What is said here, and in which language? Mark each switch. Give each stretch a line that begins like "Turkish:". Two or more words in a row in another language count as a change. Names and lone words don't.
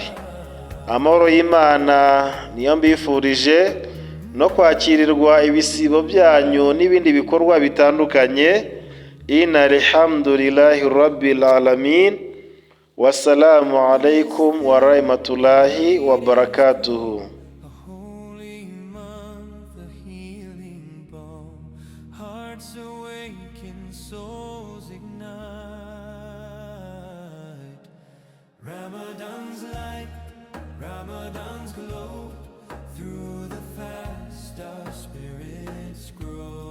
Kinyarwanda: Amahoro y'Imana niyo mbifurije, no kwakirirwa ibisibo byanyu n'ibindi bikorwa bitandukanye.
Arabic: الحمد لله رب العالمين. والسلام عليكم ورحمة الله وبركاته.
English: Ramadan's light, Ramadan's glow. Through the fast our spirits grow.